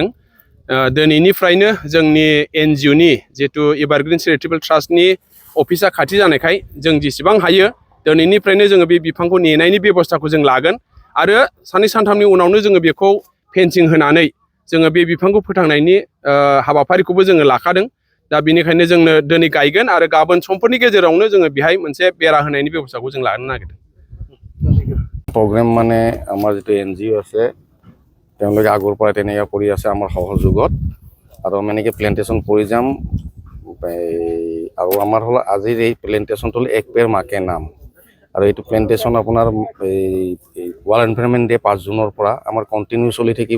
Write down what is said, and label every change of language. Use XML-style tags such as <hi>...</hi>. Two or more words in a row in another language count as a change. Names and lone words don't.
<brx>दिनैनिफ्रायनो जोंनि NGOनि जिहेतु एभारग्रीन चैरिटेबल ट्रास्टनि अफिसा खाथि जानायखाय जों जेसेबां हायो दिनैनिफ्रायनो जोङो बे बिफांखौ नेनायनि बेब'स्थाखौ जों लागोन आरो साननै सानथामनि उनावनो जोङो बेखौ फेन्सिं होनानै जोङो बे बिफांखौ फोथांनायनि हाबाफारिखौबो जोङो लाखादों। दा बेनिखायनो जोंनो दिनै गायगोन आरो गाबोन समफोरनि गेजेरावनो जोङो बेहाय मोनसे बेरा होनायनि बेब'स्थाखौ जों लानो नागिरदों।</brx> <as>প্ৰগ্ৰেম মানে আমাৰ যিটো NGO আছে তেওঁলোকে আগৰ পৰা তেনেকৈ কৰি আছে আমাৰ সহযোগত আৰু আমি এনেকৈ প্লেণ্টেশ্যন কৰি যাম। আৰু আমাৰ হ'ল আজিৰ এই প্লেণ্টেশ্যনটো হ'ল এক পেৰ মাকে নাম আৰু এইটো প্লেণ্টেশ্যন আপোনাৰ ৱৰ্ল্ড এনভাইৰনমেণ্ট ডে 5 জুনৰ পৰা আমাৰ কণ্টিনিউ চলি থাকিব।</as>